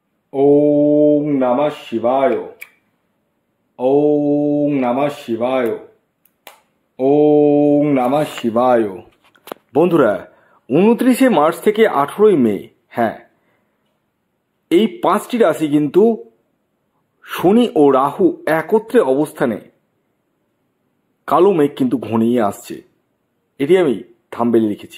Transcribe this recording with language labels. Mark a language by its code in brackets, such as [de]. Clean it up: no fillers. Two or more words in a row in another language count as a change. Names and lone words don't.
[sa] ওম নমঃ শিবায়। ওম নমঃ শিবায়। ওম নমঃ শিবায়। [bn] বন্ধুরা, 29শে মার্চ থেকে 18ই মে, হ্যাঁ, এই 5টি রাশি কিন্তু শনি ও রাহু একত্রে অবস্থানে কালো মেঘ কিন্তু ঘনিয়ে আসছে। এটি আমি থাম্বনেলে লিখেছি।